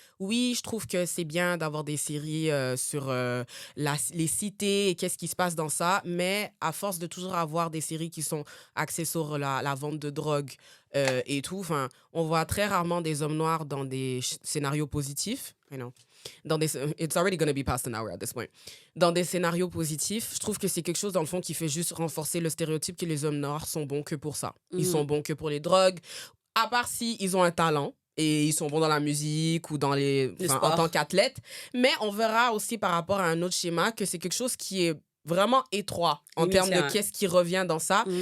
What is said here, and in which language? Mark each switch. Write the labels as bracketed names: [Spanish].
[French] oui, je trouve que c'est bien d'avoir des séries sur les cités et qu'est-ce qui se passe dans ça, mais à force de toujours avoir des séries qui sont axées sur la vente de drogue et tout, enfin, on voit très rarement des hommes noirs dans des scénarios positifs. [English] You know, it's already going to be past an hour at this point. [French] Dans des scénarios positifs, je trouve que c'est quelque chose, dans le fond, qui fait juste renforcer le stéréotype que les hommes noirs sont bons que pour ça. Ils sont bons que pour les drogues, à part si ils ont un talent et ils sont bons dans la musique ou dans en tant qu'athlètes. Mais on verra aussi par rapport à un autre schéma que c'est quelque chose qui est vraiment étroit en termes de qu'est-ce qui revient dans ça.